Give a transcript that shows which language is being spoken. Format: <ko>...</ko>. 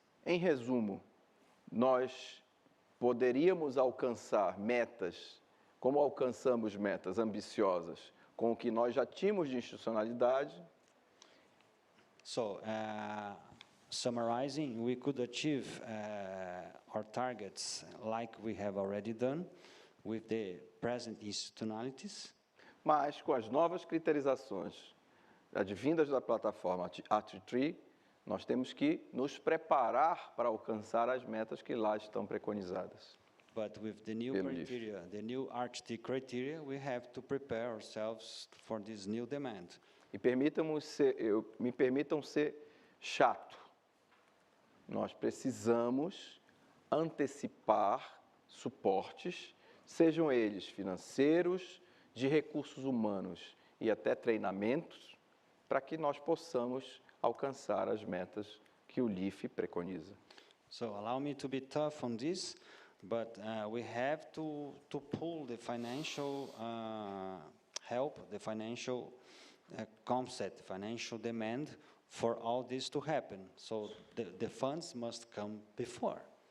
<pt>Em resumo, nós poderíamos alcançar metas, como alcançamos metas ambiciosas, com o que nós já tínhamos de institucionalidade.</pt> <en>So, summarizing, we could achieve our targets like we have already done with the present institutionalities.</en> <pt>Mas com as novas criterizações advindas da plataforma ART3, nós temos que nos preparar para alcançar as metas que lá estão preconizadas.</pt> <en>But with the new criteria, the new ARCH-T criteria, we have to prepare ourselves for this new demand.</en> <pt>E me permitam ser chato. Nós precisamos antecipar suportes, sejam eles financeiros, de recursos humanos e até treinamentos, para que nós possamos alcançar as metas que o LIF preconiza.</pt> <en>So allow me to be tough on this, but we have to pull the financial help, the financial concept, financial demand for all this to happen. So the funds must come before.</en>